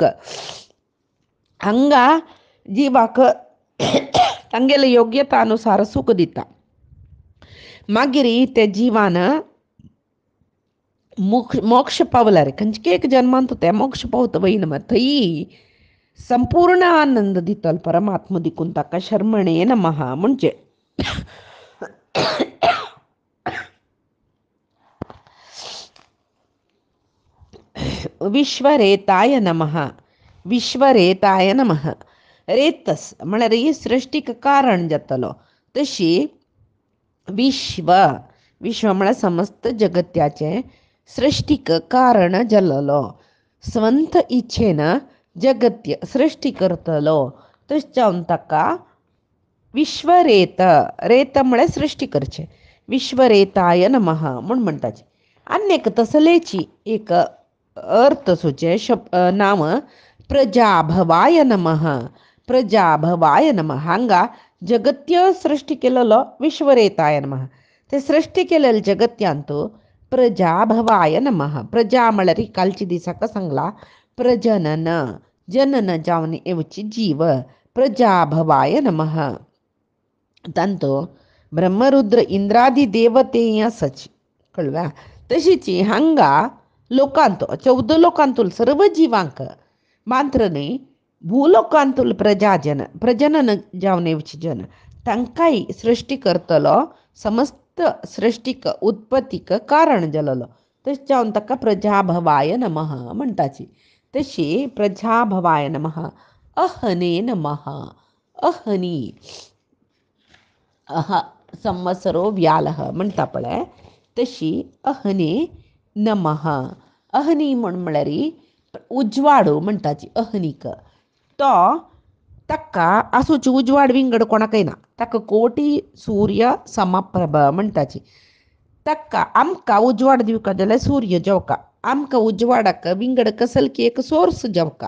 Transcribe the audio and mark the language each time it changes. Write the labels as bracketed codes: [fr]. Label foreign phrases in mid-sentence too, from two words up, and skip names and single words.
[kok] हांगा जिवाक तांगेले योग्यता अनुसार सूख दिता. मागीर ते जिवान मोक्ष पावल्यार खंयचे एक जन्मांत ते मोक्ष पावता वयना थंय संपूर्ण आनंद दितलो परमात्मा देखून ताका [sa] शर्मणे नमः [kok] म्हणजे. [sa] विश्वरेताय नमः, विश्वरेताय नमः. [kok] रेतस म्हळ्यार ही सृश्टीक कारण जातलो. तशी विश्व, विश्व म्हळ्यार समस्त जगत्याचें सृश्टीक कारण जाल्लो. स्वंत इच्छेन जगत्य सृश्टी करतलो. तशें जावन ताका विश्वरेत, रेत म्हळ्यार सृश्टी करचें, [sa] विश्वरेताय नमः [kok] म्हूण म्हणटाचे. आनी एक तसलेची एक अर्थ सुचे नाम [sa] प्रजाभवाय नमः, प्रजाभवाय नमः. [kok] हांगा जगत्य सृश्टी केलेलो [sa] विश्वरेताय नमः. [kok] ते सृश्टी केलेले जगत्यांत [sa] प्रजाभवाय नमः. [kok] प्रजा म्हळ्यार कालची दिसाक सांगला प्रजनन, जनन जावन येवची जीव, [sa] प्रजाभवाय नमः. [kok] तांतो ब्रह्मरुद्र इंद्रादी देवतेय आसाच कळ्ळा. तशीच हांगा लोकांत 14 लोकांतूल सर्व जिवांक मात्र न्ही भूलोकांतूल प्रजाजन, प्रजनन जावन येवची जन तांकांय सृश्टी करतलो, समस्त सृश्टीक उत्पत्तीक कारण जाल्लो. तशें जावन ताका [sa] प्रजाभवाय नमः [kok] म्हणटाची. [sa] तशी प्रजाभवाय नमः. अहने नमः, अहनी संवत्सरो व्यालः [kok] म्हणटा पळय तशी [sa] अहने नमः. [kok] अहनी म्हळ्यार उजवाड म्हणटाची अहनीक. तो ताका आसूची उजवाड विंगड कोणाकय ना. ताका [sa] कोटी सूर्य समप्रभ [kok] म्हणटाची. ताका आमकां उजवाड दिवका जाल्यार सूर्य जेवका. आमकां उजवाडाक विंगड कसलकी एक सोर्स जेवका.